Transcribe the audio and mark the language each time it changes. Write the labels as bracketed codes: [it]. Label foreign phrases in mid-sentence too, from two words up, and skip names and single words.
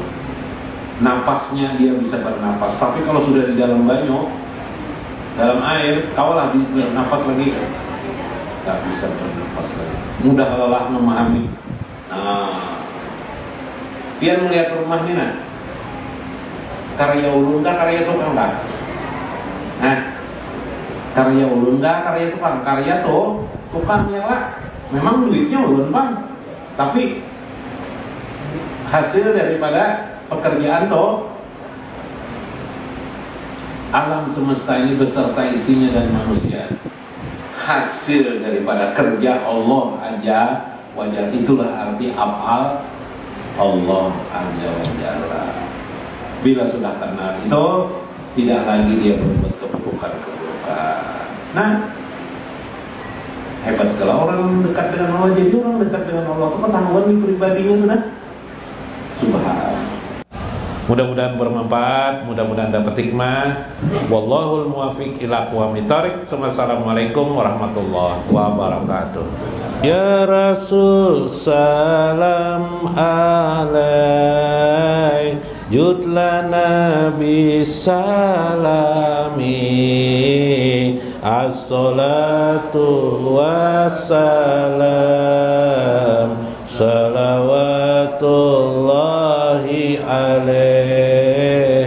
[id] Napasnya dia bisa bernapas, tapi kalau sudah di dalam banyu, dalam air, kaulah bernapas lagi, nggak bisa bernapas lagi. [bjn] Mudah lelah memahami. Nah, pian melihat rumah ini nah, karya ulun kah, karya tukang kah? Nah, karya ulun kah, karya tukang? Karya tuh tukang ya lah, memang duitnya ulun bang, [id] tapi hasil daripada pekerjaan tuh alam semesta ini beserta isinya dan manusia hasil daripada kerja Allah aja wajar. Itulah arti af'al Allah [ar] عز وجل. [id] Bila sudah kenal itu, tidak lagi dia berbuat keburukan. Nah, hebat kalau orang dekat dengan Allah. Jadi orang dekat dengan Allah itu ketahuan di pribadinya sudah. Subhanallah. Mudah-mudahan bermanfaat, mudah-mudahan dapat hikmah. [ar] والله الموفق إلى أقوم الطريق. السلام عليكم ورحمة الله وبركاته. يا رسول سلام عليك جدلنا بسلام الصلاة والسلام صلوات الله عليه.